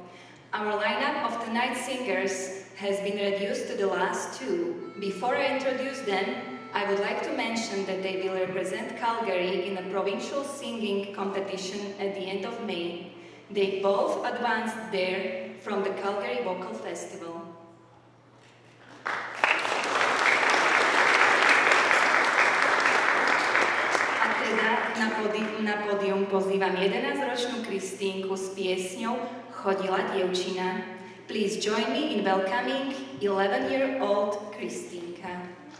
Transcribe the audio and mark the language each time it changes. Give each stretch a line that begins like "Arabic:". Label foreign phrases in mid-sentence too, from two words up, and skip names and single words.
English: Our lineup of tonight's singers has been reduced to the last two. Before I introduce them, I would like to mention that they will represent Calgary in a provincial singing competition at the end of May. They both advanced there from the Calgary Vocal Festival.
Slovak: Na pódium pozývam 11-ročnú Kristínku s piesňou Chodila dievčina.
English: Please join me in welcoming 11-year-old Kristínka.